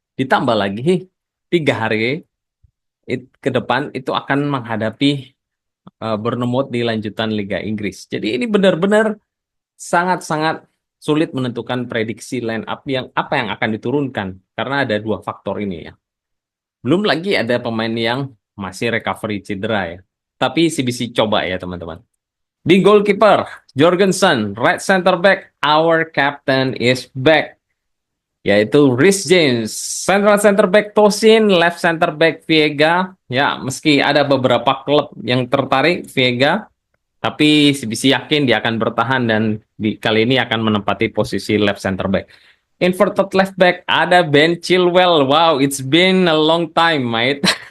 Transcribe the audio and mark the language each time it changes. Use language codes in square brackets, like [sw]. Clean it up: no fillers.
[id] Ditambah lagi 3 hari ke depan itu akan menghadapi Bournemouth di lanjutan Liga Inggris. Jadi ini benar-benar sangat-sangat sulit menentukan prediksi line up yang apa yang akan diturunkan karena ada 2 faktor ini ya. Belum lagi ada pemain yang masih recovery cedera ya. Tapi CBC coba ya teman-teman. [en] Di goalkeeper, Jorgensen, right center back, our captain is back. Yaitu Reece James, central center back Tosin, left center back Viega. [id] Ya, meski ada beberapa klub yang tertarik Viega, tapi CBC yakin dia akan bertahan dan kali ini akan menempati posisi left center back. [en] Inverted left back ada Ben Chilwell. Wow, it's been a long time, mate.